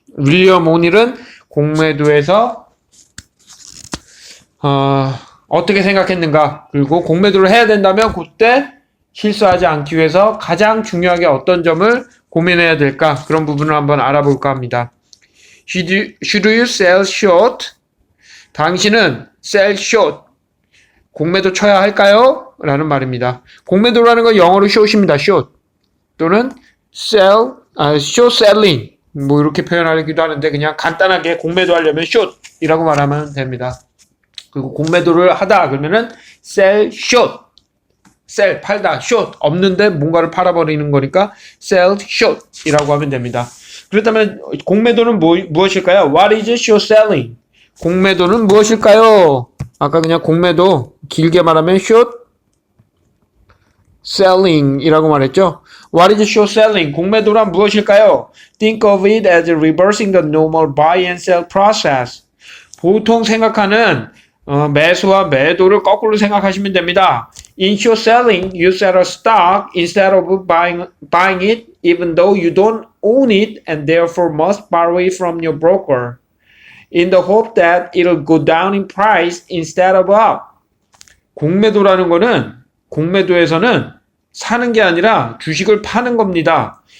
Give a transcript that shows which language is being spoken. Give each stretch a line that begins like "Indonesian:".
Korean: 윌리엄 오닐은 공매도에서 어떻게 생각했는가? 그리고 공매도를 해야 된다면 그때 실수하지 않기 위해서 가장 중요하게 어떤 점을 고민해야 될까? 그런 부분을 한번 알아볼까 합니다.
English: Should you sell short?
Korean: 당신은
English: sell short.
Korean: 공매도 쳐야 할까요? 라는 말입니다. 공매도라는 건 영어로 short입니다.
English: short.
Korean: 또는
English: short selling.
Korean: 뭐 이렇게 표현하기도 하는데 그냥 간단하게 공매도 하려면 short이라고 말하면 됩니다. 그리고 공매도를 하다 그러면은 sell short. sell, 팔다, short, 없는데 뭔가를 팔아버리는 거니까 sell short 이라고 하면 됩니다. 그렇다면 공매도는 무엇일까요?
English: What is short selling?
Korean: 공매도는 무엇일까요?
English: 아까 그냥 공매도 길게 말하면 short selling 이라고 말했죠. What is short selling?
Korean: 공매도란 무엇일까요?
English: Think of it as reversing the normal buy and sell process.
Korean: 보통 생각하는 매수와 매도를 거꾸로 생각하시면 됩니다.
English: In short selling, you sell a stock instead of buying it, even though you don't own it and therefore must borrow it from your broker, in the hope that it'll go down in price instead of up.
Korean: 공매도라는 거는 공매도에서는 사는 게 아니라 주식을 파는 겁니다.